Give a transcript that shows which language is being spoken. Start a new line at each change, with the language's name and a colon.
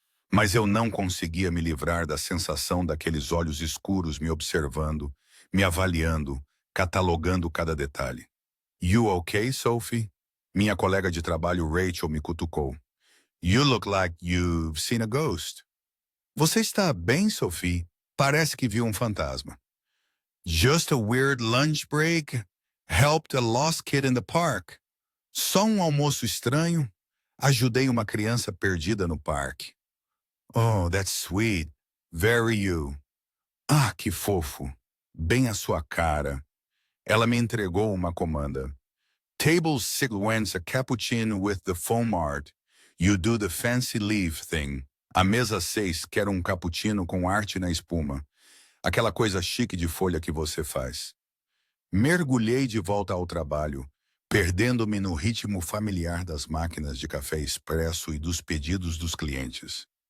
Portuguese: Mas eu não conseguia me livrar da sensação daqueles olhos escuros me observando, me avaliando, catalogando cada detalhe.
English: You okay, Sophie?
Portuguese: Minha colega de trabalho Rachel me cutucou.
English: You look like you've seen a ghost.
Portuguese: Você está bem, Sophie? Parece que viu um fantasma.
English: Just a weird lunch break. Helped a lost kid in the park.
Portuguese: Só um almoço estranho. Ajudei uma criança perdida no parque.
English: Oh, that's sweet. Very you.
Portuguese: Ah, que fofo. Bem a sua cara. Ela me entregou uma comanda.
English: Table 6 wants a cappuccino with the foam art. You do the fancy leaf thing.
Portuguese: A mesa 6 quer um cappuccino com arte na espuma. Aquela coisa chique de folha que você faz. Mergulhei de volta ao trabalho, perdendo-me no ritmo familiar das máquinas de café expresso e dos pedidos dos clientes.